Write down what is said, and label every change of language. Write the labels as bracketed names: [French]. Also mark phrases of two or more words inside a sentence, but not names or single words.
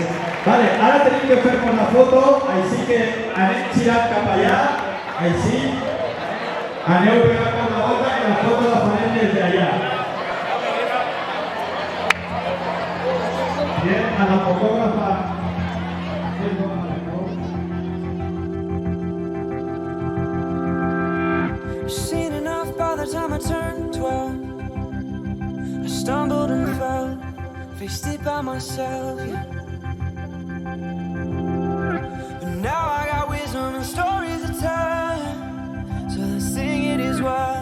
[Catalan] Vale, ara tenim que fer una foto, així que anem girant cap allà, així. Aneu pegant per la volta i la foto la farem des d'allà. Bien, a la fotògrafa. [English] Seen enough by the time I turned 12. I stumbled and fell, faced it by myself, yeah. But now I got wisdom and stories to tell, so let's sing it as well.